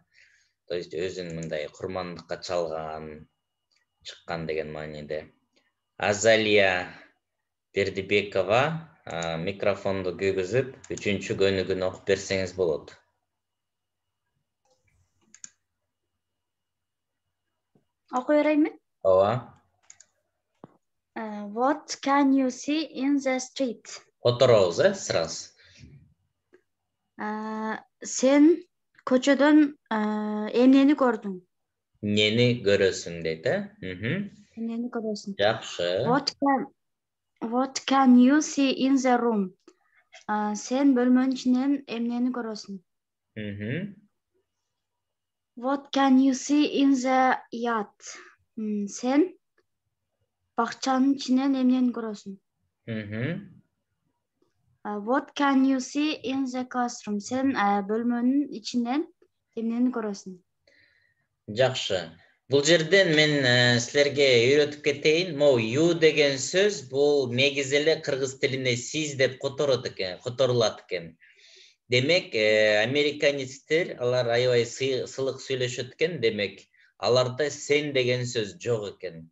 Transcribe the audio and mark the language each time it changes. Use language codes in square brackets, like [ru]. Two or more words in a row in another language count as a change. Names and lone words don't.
[ru] То есть [ky] өзүн мындай курмандыкка чалган, чыккан деген мааниде. Азалия Бердибекова микрофонду күйгүзүп, 3-чү көнүгүн окуп берсеңиз болот. Окуй берейинби? Ооба. [en] What can you see in the street? [ky] Которобуз, сразу. Сен көчөдөн эмнени көрдүң? Нени көрөсүң дейт, Эмнени көрөсүң? Жакшы. [en] What can you see in the room? [ky] Сен бөлмөнүн ичинен эмнени көрөсүң? [en] What can you see in the yard? [ky] Сен бакчанын ичинен эмнени көрөсүң? [en] What can you see in the classroom? [ky] Сен бөлмөнүн ичинен эмнени көрөсүң? Жакшы. Бул жерден мен силерге үйрөтүп кетейин. Могу you деген сөз бул негизи эле кыргыз тилинде сиз деп которулат экен. Демек, американецтер, алар аябай сылык сүйлөшөт экен, демек, аларда сен деген сөз жок экен.